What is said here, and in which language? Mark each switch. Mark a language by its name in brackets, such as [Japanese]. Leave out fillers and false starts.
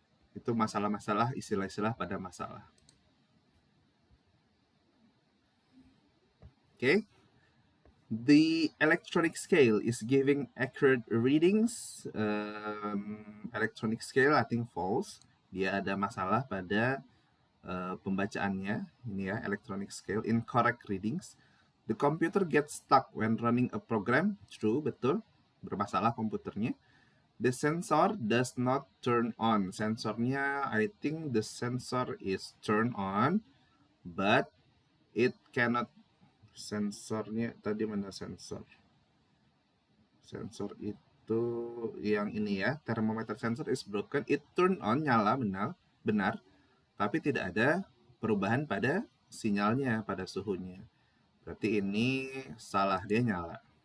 [Indonesian] Itu masalah-masalah, istilah-istilah pada masalah. [English] Okay. The electronic scale is giving accurate readings. Electronic scale I think false. [Indonesian] Dia ada masalah pada pembacaannya. [English] Ini ya, electronic scale, incorrect readings. The computer gets stuck when running a program. True, [Indonesian] betul. Bermasalah komputernya. [English] The sensor does not turn on. Sensornya, I think the sensor is turn on, but it cannot [Indonesian] Sensornya tadi mana sensor? [English] Sensor [Indonesian] itu yang ini ya, [English] thermometer sensor is broken. It turn on, [Indonesian] nyala, benar, tapi tidak ada perubahan pada sinyalnya, pada suhunya. Berarti ini salah, dia nyala.